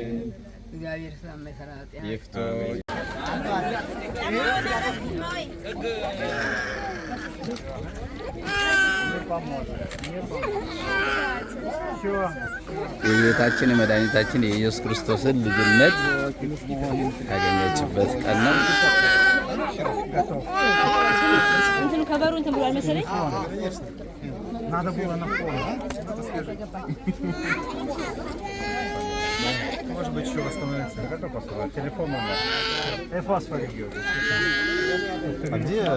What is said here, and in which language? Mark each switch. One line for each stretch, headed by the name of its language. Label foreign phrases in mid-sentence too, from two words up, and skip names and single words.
Amharic: የጌታችን የመድኃኒታችን የኢየሱስ ክርስቶስን ልጅነት ያገኘችበት ቀን ነው። እንትን ከበሩ እንትን ብሏል መሰለኝ።
Russian: Надо было на пол. Может быть, еще восстановится. Какой посылать? Телефон номер. Фосфор идет. А где?